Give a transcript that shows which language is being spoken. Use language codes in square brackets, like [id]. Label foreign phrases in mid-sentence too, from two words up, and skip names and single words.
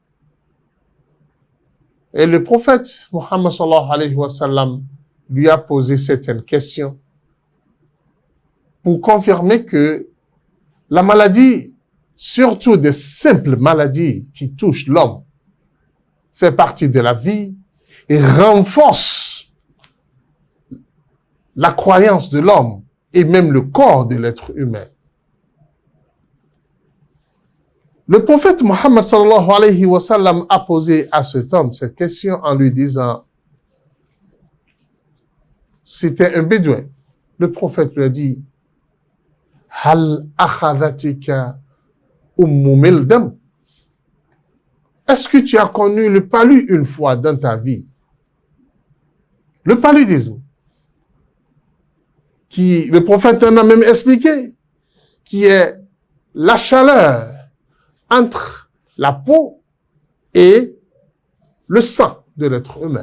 [fr] Et le prophète Muhammad [ar] صلى الله عليه وسلم [fr] lui a posé certaines questions pour confirmer que la maladie, surtout des simples maladies qui touchent l'homme, fait partie de la vie et renforce la croyance de l'homme et même le corps de l'être humain. Le prophète Muhammad [ar] صلى الله عليه وسلم [fr] a posé à cet homme cette question en lui disant, c'était un bédouin. Le prophète lui a dit, [ar] هل أخذتك أم ملدم? [fr] Est-ce que tu as connu le palu une fois dans ta vie? Le paludisme, qui, le prophète en a même expliqué, qui est la chaleur entre la peau et le sang de l'être humain.